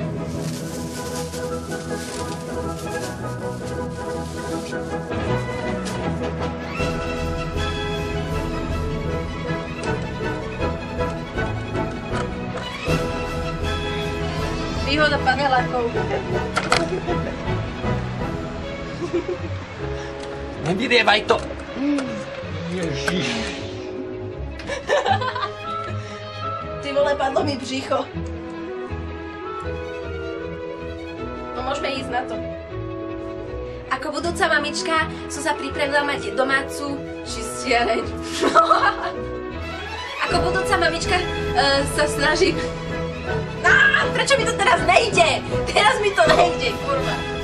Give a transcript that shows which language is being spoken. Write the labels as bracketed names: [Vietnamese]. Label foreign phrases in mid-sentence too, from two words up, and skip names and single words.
[Slovak] Výhoda panelákov. Nevyrievaj to! Ježiš. [Czech] Ty vole, padlo mi břicho. [Slovak] No môžeme ísť na to. Ako budúca mamička som sa pripravila mať domácu čistiareň. Ako budúca mamička sa snažím... Prečo mi to teraz nejde? Teraz mi to nejde, kurva.